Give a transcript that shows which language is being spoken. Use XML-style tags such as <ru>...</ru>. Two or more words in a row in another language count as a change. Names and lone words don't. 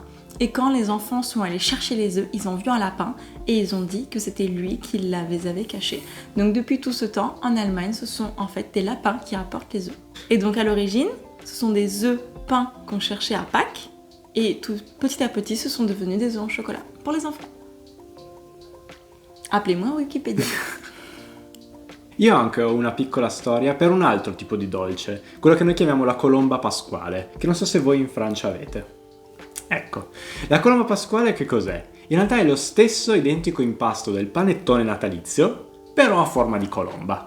<fr>Et quand les enfants sont allés chercher les œufs, ils ont vu un lapin et ils ont dit que c'était lui qui les avait cachés. Donc depuis tout ce temps, en Allemagne, ce sont en fait des lapins qui apportent les œufs. Et donc à l'origine, ce sont des œufs peints qu'on cherchait à Pâques et petit à petit, ce sont devenus des œufs en chocolat pour les enfants. Appelez-moi Wikipédia.</fr> <it>Io ho anche una piccola storia per un altro tipo di dolce, quello che noi chiamiamo la colomba pasquale, che non so se voi in Francia avete. Ecco, la colomba pasquale che cos'è? In realtà è lo stesso identico impasto del panettone natalizio, però a forma di colomba.</it>